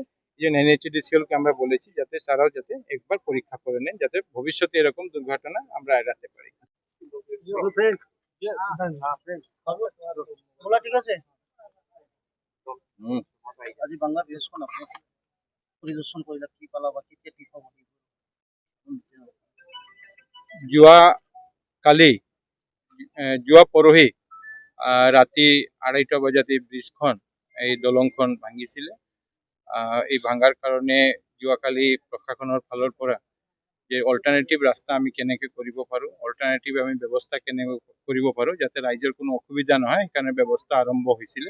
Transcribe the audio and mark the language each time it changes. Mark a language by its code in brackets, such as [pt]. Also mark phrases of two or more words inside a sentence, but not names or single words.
[bn] যে এনএইচএডিসিএল কে আমরা বলেছি যাতে তারাও যাতে একবার পরীক্ষা করে নেন, যাতে ভবিষ্যতে এরকম দুর্ঘটনা আমরা এড়াতে পারি। ঠিক আছে। [as] আজি বাংলা বৃহস্পতি আপনি পরিদর্শন কৰিলে কি পালা বা কেতিয়া ঠিক হ'ব? যোৱা পৰহি ৰাতি 2:30 বজাত এই ব্ৰিজখন, এই দলংখন ভাঙিছিলে। এই ভাঙাৰ কাৰণে যোৱাকালি প্ৰশাসনৰ ফালৰ পৰা যে অল্টাৰনেটিভ ৰাস্তা আমি কেনেকে কৰিব পাৰোঁ, অল্টাৰনেটিভ আমি ব্যৱস্থা কেনেকৈ কৰিব পাৰোঁ যাতে ৰাইজৰ কোনো অসুবিধা নহয়, সেইকাৰণে ব্যৱস্থা আৰম্ভ হৈছিলে।